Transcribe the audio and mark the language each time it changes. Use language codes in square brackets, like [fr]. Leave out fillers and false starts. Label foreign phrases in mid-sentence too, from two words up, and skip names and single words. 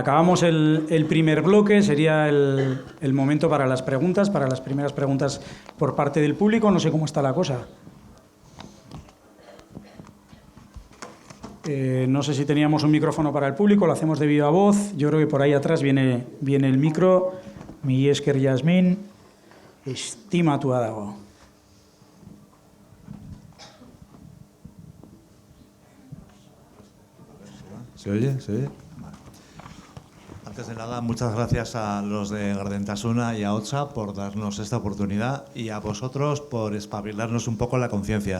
[es] Acabamos el primer bloque, sería el momento para las preguntas, para las primeras preguntas por parte del público. No sé cómo está la cosa. No sé si teníamos un micrófono para el público, lo hacemos de viva voz. Yo creo que por ahí atrás viene el micro. [eu] Mi esker Yasmin, estimatu dago. [es] ¿Se oye? ¿Se oye? Vale. Antes de nada, muchas gracias a los de Gardentasuna y a OTSA por darnos esta oportunidad y a vosotros por espabilarnos un poco la conciencia.